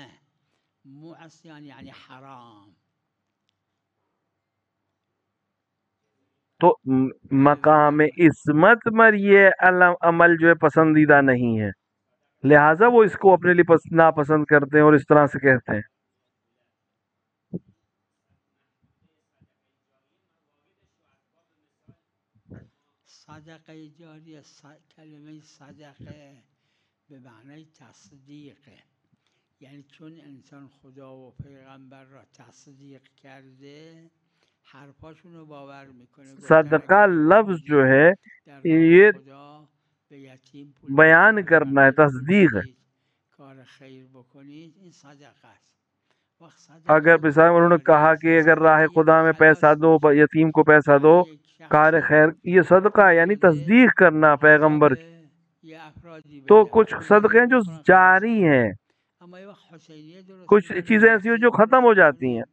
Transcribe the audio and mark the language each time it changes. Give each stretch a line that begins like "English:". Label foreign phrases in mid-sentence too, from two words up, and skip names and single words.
Urdu: تو مقام عصمت پر یہ عمل جو ہے پسندیدہ نہیں ہے، لہٰذا وہ اس کو اپنے لیے ناپسند کرتے ہیں اور اس طرح سے کہتے ہیں.
Persian: صدقه جاریه، کلمه صدقه به معنای تصدیقه، یعنی چون انسان خدا و پیغمبر را تصدیق کرده حرفاشون رو باور میکنه.
Urdu: صدقہ لفظ جو ہے یہ بیان کرنا ہے، تصدیق ہے.
Persian: کار خیر بکنید این صدقه است.
Urdu: اگر مثلا انہوں نے کہا کہ اگر راہ خدا میں پیسہ دو، یتیم کو پیسہ دو، کار خیر، یہ صدقہ یعنی تصدیق کرنا پیغمبر کی. تو کچھ صدقے جو جاری ہیں، کچھ چیزیں ایسی ہو جو ختم ہو جاتی ہیں.